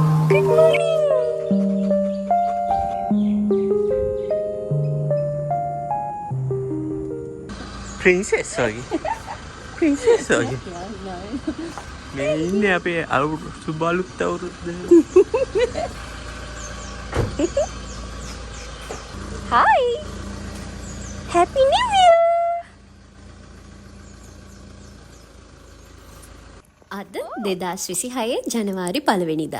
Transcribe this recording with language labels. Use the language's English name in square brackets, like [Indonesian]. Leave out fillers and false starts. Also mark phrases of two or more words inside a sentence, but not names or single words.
[English] Good morning. Princess lagi. Princess lagi. [Sinhala] මේ ඉන්නේ අපේ සුබ අලුත් අවුරුද්ද. [English] Hi. Happy New Year. [Sinhala] අද 2026 ජනවාරි 1 වෙනිදා.